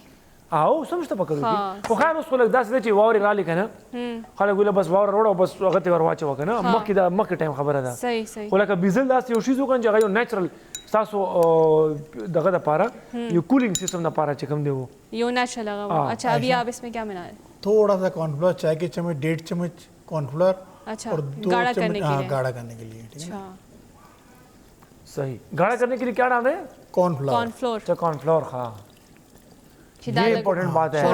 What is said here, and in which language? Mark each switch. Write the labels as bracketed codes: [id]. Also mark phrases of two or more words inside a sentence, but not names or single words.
[ps] اوس هم شته په کلو کې. خو خیر اوس خو لږ داسې دی چې واورې رالې که نه خلک ویله بس واوره راوړه او بس هغه ته ور واچوه که نه. مخکې ټایم خبره ده. صحیح خو لکه بیزل داسې یو شیز وکړه چې هغه یو نیچرل ستاسو دغه دپاره یو [en] cooling system [ps] دپاره چې کوم دی وہ یو نیچرل هغه و. [ur] اچھا ابھی آپ اس میں کیا ملا ہے؟ تھوڑا سا [en] corn flour, [ur] چائے کے چمچ 1.5 چمچ کارن فلاور اچھا اور 2 گاڑھا چمچ کرنے کے لیے. گاڑھا کرنے کے لیے. ٹھیک ہے صحیح. گاڑھا کرنے کے لیے کیا ڈال رہے ہیں؟ [en] corn flour. corn flour. [ur] اچھا [en] corn flour. [ur] ہاں یہ امپورٹنٹ بات ہے.